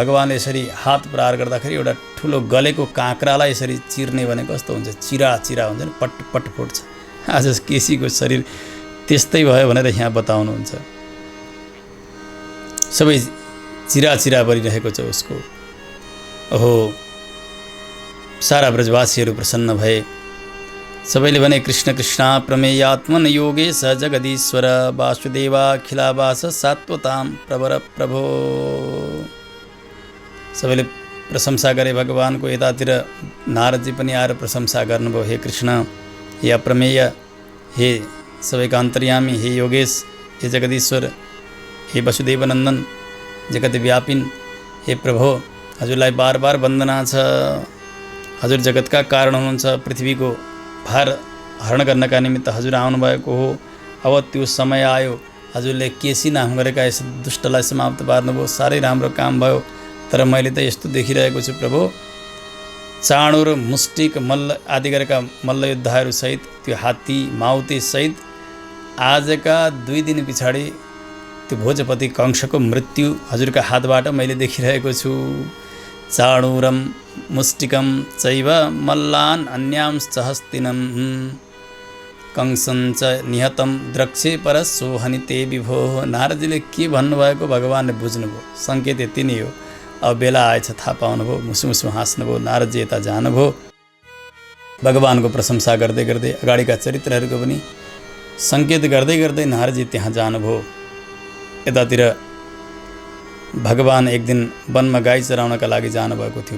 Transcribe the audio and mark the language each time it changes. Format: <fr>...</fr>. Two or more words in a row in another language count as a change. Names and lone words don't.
<ne>भगवानले यसरी हात प्रहार गर्दाखेरि एउटा ठुलो गलेको काँक्रालाई यसरी चिर्ने भनेको कस्तो हुन्छ, चिरा चिरा हुन्छ नि, पट पट फुट्छ। आज केसीको शरीर त्यस्तै भयो भनेर यहाँ बताउनुहुन्छ। सबै चिरा चिरा परिरहेको छ उसको। ओहो, सारा ब्रजवासीहरू प्रसन्न भए। सबैले भने</ne> <sa>कृष्ण कृष्ण प्रमेयात्मन योगेश जगदीश्वर वासुदेवाखिलावास सात्वताम प्रवर प्रभो।</sa> <ne>सबैले प्रशंसा गरे भगवानको। यतातिर नारदजी पनि आएर प्रशंसा गर्नुभयो। हे कृष्ण, हे अप्रमेय, हे सबैका अन्तर्यामी, हे योगेश, हे जगदीश्वर, हे वसुदेवनन्दन, जगत व्यापिन, हे प्रभो, हजुरलाई बार बार वन्दना छ। हजुर जगतका कारण हुनुहुन्छ। पृथ्वीको भार हरण गर्नका निमित्त हजुर आउनुभएको हो। अब त्यो समय आयो। हजुरले केसी नाम गरेका यस दुष्टलाई समाप्त पार्नुभयो। साह्रै राम्रो काम भयो। तर मैले त यस्तो देखिरहेको छु प्रभु, चाँडो र मुष्टिक मल्ल आदि गरेका मल्लयोद्धाहरू सहित, त्यो हात्ती माउती सहित आजका 2 दिन पछाडि त्यो भोजपति कंसको मृत्यु हजुरका हातबाट मैले देखिरहेको छु।</ne> <sa>चाणूरम मुष्टिकम चैव मल्लान अन्यांश्च हस्तिनम कंसन च निहतम द्रक्षे परसो हनिते विभो।</sa> <ne>नारदजीले के भन्नुभएको भगवानले बुझ्नुभयो। सङ्केत यति नै हो। अब बेला आएछ थाहा पाउनुभयो। मुसु मुसु हाँस्नुभयो। नारदजी यता जानुभयो। भगवानको प्रशंसा गर्दै गर्दै अगाडिका चरित्रहरूको पनि सङ्केत गर्दै गर्दै नारदजी त्यहाँ जानुभयो। यतातिर भगवान एक दिन वनमा गाई चराउनका लागि जानुभएको थियो।</ne>